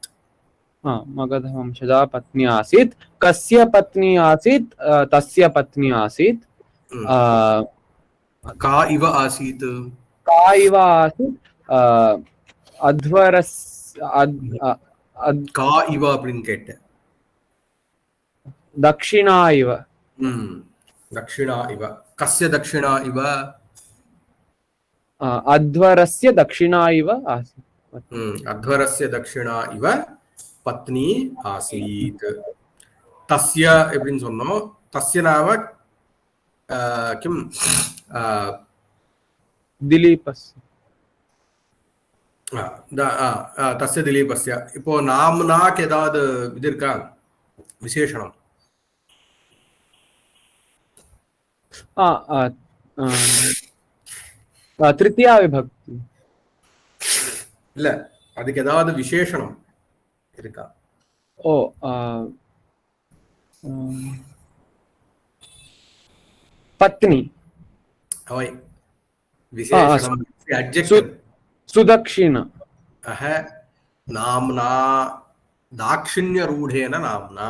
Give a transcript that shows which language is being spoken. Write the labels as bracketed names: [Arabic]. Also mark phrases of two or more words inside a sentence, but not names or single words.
[Sanskrit] मगधवंशजा पत्नी आसीत्। कस्य पत्नी आसीत्? तस्य पत्नी आसीत्। का इव आसीत्? का [Tamil] इव அப்படின்னு கேட்ட. [Sanskrit] दक्षिणा इव। दक्षिणा इव. कस्य दक्षिणा इव? अध्वरस्य दक्षिणा इव आसीत्। अध्वरस्य दक्षिणा इव पत्नी आसीत्। [Tamil] तस्य எப்படின்னு சொன்னோம். [Sanskrit] तस्य नाम किम दिलीपस्य। तस्य दिलीपस्य. [Tamil] இப்போ நாம்னாக்கு ஏதாவது இது இருக்கா விசேஷணம்? [Sanskrit] तृतीया विभक्ति [Tamil] இல்ல, அதுக்கு ஏதாவது விசேஷணம் இருக்கா? [Sanskrit] पत्नी विशेषणम एडजेक्टिव सुदक्षिण नाम्ना दाक्षिण्यरूढेन नाम्ना।